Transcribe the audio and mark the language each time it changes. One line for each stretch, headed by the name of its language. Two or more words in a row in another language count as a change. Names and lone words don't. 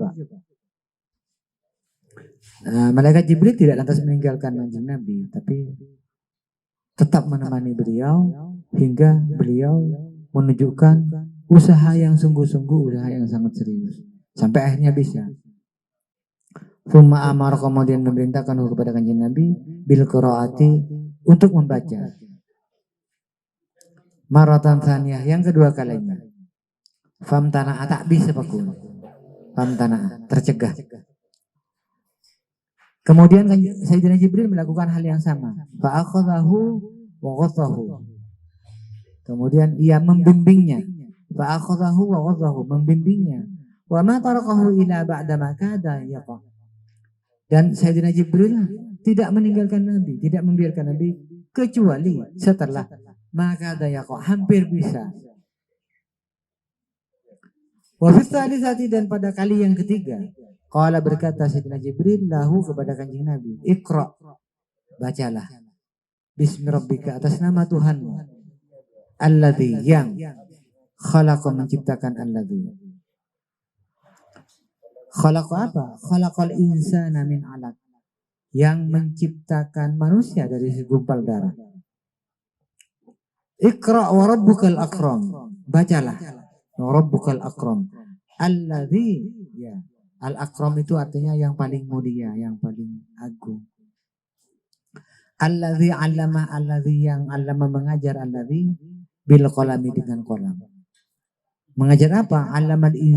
Indonesian: Nah, malaikat Jibril tidak lantas meninggalkan kanjeng Nabi, tapi tetap menemani beliau hingga beliau menunjukkan usaha yang sungguh-sungguh, usaha yang sangat serius, sampai akhirnya bisa.
Arabic: ثم أمر,
Indonesian: kemudian memerintahkan kepada kanjeng Nabi
Arabic: بالقراءة,
Indonesian: untuk membaca.
Arabic: مرة ثانية,
Indonesian: yang kedua kalinya. Famtana'a, tak bisa pakun. Famtana'a, tercegah. Kemudian Sayyidina Jibril melakukan hal yang sama.
Arabic: فأخذه وغطه.
Indonesian: Kemudian ia membimbingnya.
Arabic: فأخذه وغطه, membimbingnya. وما تركه إلا بعد ما كاد يقرأ.
Indonesian: Dan Sayyidina Jibril tidak meninggalkan Nabi, tidak membiarkan Nabi kecuali setelah maka
Arabic: كاد يقرأ,
Indonesian: hampir bisa.
Arabic: وفي الثالثة,
Indonesian: dan pada kali yang ketiga, qala, berkata Sayyidina Jibril lahu kepada kanjeng Nabi, Iqra, bacalah.
Arabic: باسم ربك,
Indonesian: atas nama Tuhanmu. Alladzi, yang khalaqa, menciptakan.
Arabic: الذي خلق apa? خلق الإنسان من علق,
Indonesian: yang menciptakan manusia dari segumpal darah.
Arabic: اقرأ وربك الأكرم, bacalah. وربك الأكرم.
Indonesian: Alladzi, ya, al-akram itu artinya yang paling mulia, yang paling agung.
Arabic: الذي علم الذي yang 'allama, mengajar, الذي بالقلم,
Indonesian: dengan qalam. Mengajar apa?